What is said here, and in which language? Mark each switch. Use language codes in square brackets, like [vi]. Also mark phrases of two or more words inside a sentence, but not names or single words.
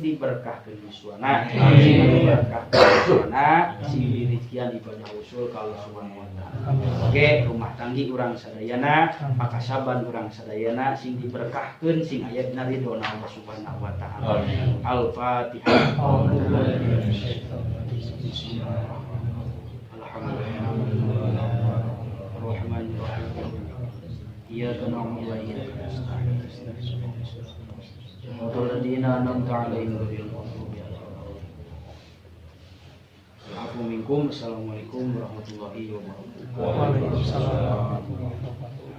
[su] diberkahkeun miswana sing diberkahkeun miswana sing dirijian ibadah usul ka Allah [ar] سبحانه وتعالى [su] oge rumah tanggi urang sadayana pakasaban urang sadayana sing diberkahkeun sing aya dina ridona Allah [ar] سبحانه وتعالى الفاتحة الحمد لله إياك نعبد وإياك نستعين. صراط الذين أنعمت عليهم غير المغضوب عليهم. السلام عليكم ورحمة الله وبركاته. وعليكم السلام.